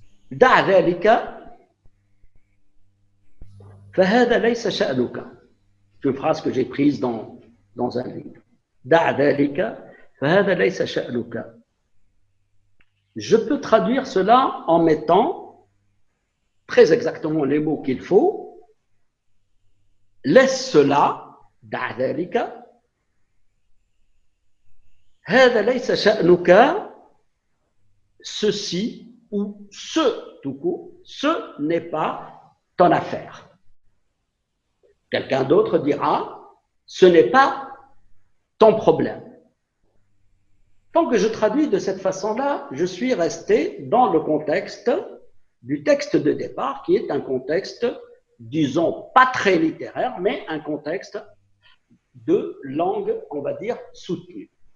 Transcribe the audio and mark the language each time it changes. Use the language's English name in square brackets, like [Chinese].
[Arabic] دع ذلك فهذا ليس شأنك. [French] C'est une phrase que j'ai prise dans un livre. [Arabic] دع ذلك فهذا ليس شأنك. [French] Je peux traduire cela en mettant très exactement les mots qu'il faut. Laisse cela, [Arabic] دع ذلك هذا ليس شأنك. [French] Ceci ou ce, tout court, ce n'est pas ton affaire. Quelqu'un d'autre dira, ce n'est pas ton problème. Tant que je traduis de cette façon-là, je suis resté dans le contexte du texte de départ, qui est un contexte, disons, pas très littéraire, mais un contexte de langue, on va dire, soutenue.